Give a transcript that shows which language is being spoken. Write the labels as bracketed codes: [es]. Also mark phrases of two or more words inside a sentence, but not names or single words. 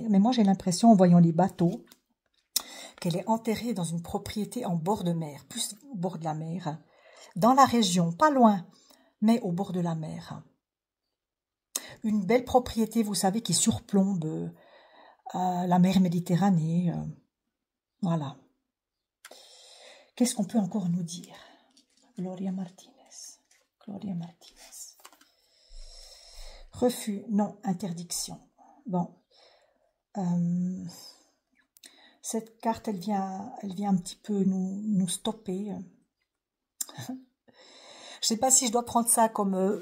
[fr] Mais moi j'ai l'impression, en voyant les bateaux, qu'elle est enterrée dans une propriété en bord de mer, plus au bord de la mer, dans la région, pas loin, mais au bord de la mer. Une belle propriété, vous savez, qui surplombe la mer Méditerranée. Voilà. Qu'est-ce qu'on peut encore nous dire? Gloria Martinez. Gloria Martinez. Refus, non, interdiction. Bon. Cette carte, elle vient un petit peu nous stopper. Je ne sais pas si je dois prendre ça comme...